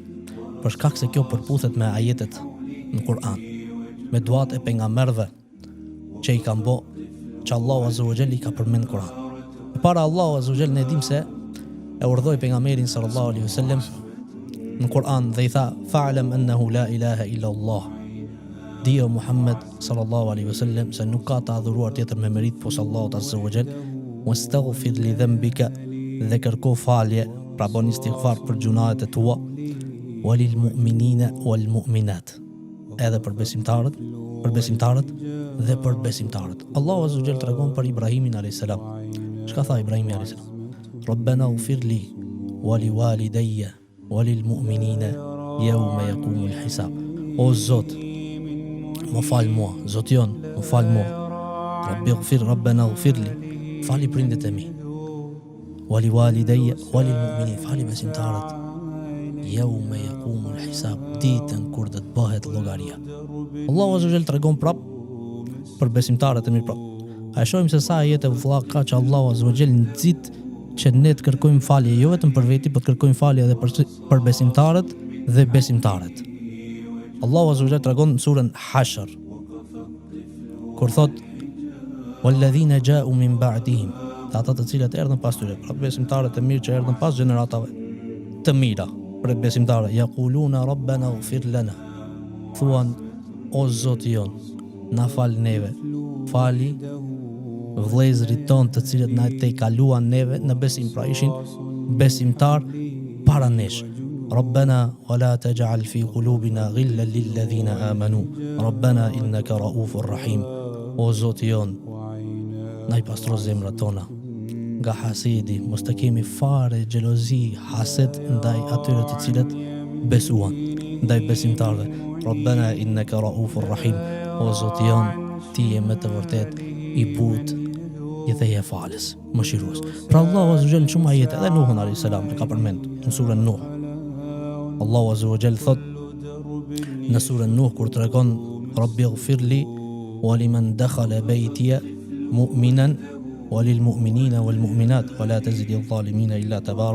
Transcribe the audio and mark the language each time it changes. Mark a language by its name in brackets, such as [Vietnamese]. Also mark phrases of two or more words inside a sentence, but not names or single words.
[Albanian] Për shkak se kjo përputhet me ajetet në Kur'an, me duat e pejgamberëve që I kanë bë, që Allahu [Arabic] عز وجل [Albanian] I ka përmend në Kur'an. Para Allahu [Arabic] عز وجل [Albanian] ne dim se e urdhoi pejgamberin [Arabic] صلى الله عليه وسلم [Albanian] në Kur'an dhe I tha: [Arabic] فاعلم أنه لا إله إلا الله. [Albanian] Dio Muhammed [Arabic] صلى الله عليه وسلم [Albanian] se nuk ka të adhuruar tjetër me merit posa Allahut [Arabic] عز وجل, واستغفر لذنبك, [Albanian] dhe kërko falje, pra bën istighfar për gjunahet e tua, [Arabic] وللمؤمنين والمؤمنات, [Albanian] edhe për besimtarët dhe për besimtarët. Allahu [Arabic] عز وجل [Albanian] tregon për Ibrahimin [Arabic] عليه السلام. [Albanian] Çka tha Ibrahimi [Arabic] عليه السلام? ربنا اغفر لي ولوالدي وللمؤمنين يوم يقوم الحساب. [Albanian] O Zot, më fal mua, Zoti jon, më fal mua. [Arabic] ربنا اغفر لي, [Albanian] fali prindët e mi. [Arabic] ولوالدي وللمؤمنين, [Albanian] fali besimtarët. [Arabic] يوم يقوم الحساب, [Albanian] ditën kur do të bëhet llogaria. Allahu [Arabic] عز وجل [Albanian] tregon prap për besimtarët e mirë prap. A shohim se sa ajete vëlla ka që Allahu [Arabic] عز وجل [Albanian] nxit që ne të kërkojmë falje jo vetëm për veti, por të kërkojmë falje edhe për besimtarët dhe besimtaret. Allahu [Arabic] عز وجل [Albanian] tregon në surën Hashr kur thot: [Arabic] "والذين جاءوا من بعدهم", [Albanian] ata të cilët erdhën pas tyre, pra besimtarët e mirë që erdhën pas gjeneratave të mira, për besimtarë, [Arabic] يقولون ربنا اغفر لنا, [Albanian] thuan: o Zoti jon, na fal neve, fali vëllezërit tonë të cilët na te kaluan neve në besim, pra ishin besimtar para nesh. [Arabic] ربنا ولا تجعل في قلوبنا غلا للذين آمنوا ربنا إنك رؤوف رحيم. [Albanian] O Zoti jon, na I pastro zemrat tona nga hasedi, mos të kemi fare xhelozi, hased ndaj atyre të cilët besuan, ndaj besimtarëve. [Arabic] ربنا إنك رؤوف رحيم. [Albanian] O Zoti jon, ti je me të vërtet I butë I dhe je falës, mëshirues. Pra Allahu [Arabic] عز وجل [Albanian] shumë ajete, edhe Nuhun [Arabic] عليه السلام [Albanian] e ka përmend në surën Nuh. Allahu [Arabic] عز وجل [Albanian] thot në surën Nuh kur tregon: [Arabic] رب اغفر لي ولمن دخل بيتي مؤمنا وللمؤمنين والمؤمنات ولا تزد الظالمين إلا تبارا.